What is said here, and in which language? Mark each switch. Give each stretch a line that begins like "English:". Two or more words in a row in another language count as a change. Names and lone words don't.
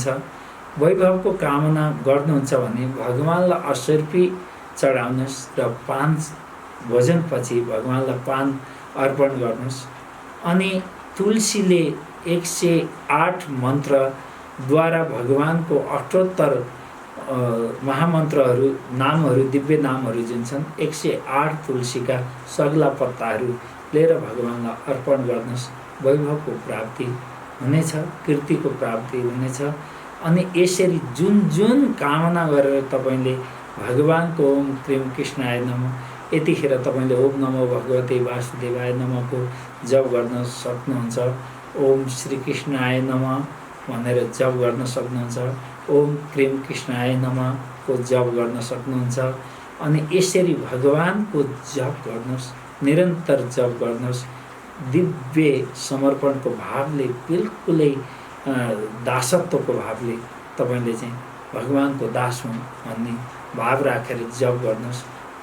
Nepali: वैभवको कामना गर्नुहुन्छ भने भगवानलाई असर्पी चढाउनुहोस् र पान भोजनपछि भगवानलाई पान अर्पण गर्नुहोस् अनि तुलसीले 108 मन्त्रद्वारा भगवानको अष्टोत्तर महामन्त्रहरू नामहरू दिव्य नामहरू जुन छन् 108 तुलसीका सग्ला पत्ताहरू लिएर भगवानलाई अर्पण गर्नुहोस्। वैभवको प्राप्ति हुनेछ, कीर्तिको प्राप्ति हुनेछ अनि यसरी जुन जुन कामना गरेर तपाईले भगवानको
Sanskrit: ओम क्रीम कृष्णाय नमः
Nepali: यतिखेर तपाईले
Sanskrit: ओम नमो भगवते वासुदेवाय नमःको
Nepali: जप गर्न सक्नुहुन्छ।
Sanskrit: ओम श्री कृष्णाय नमः
Nepali: भनेर जप गर्न सक्नुहुन्छ।
Sanskrit: ओम क्रीम कृष्णाय नमःको
Nepali: जप गर्न सक्नुहुन्छ अनि यसरी भगवानको जप गर्नुहोस्। निरन्तर जप गर्नुहोस्। दिव्य समर्पणको भावले बिल्कुलै दासत्वको भावले तपाईले चाहिँ भगवानको दास हुँ भन्ने भाव राखेर जप गर्नुहोस्।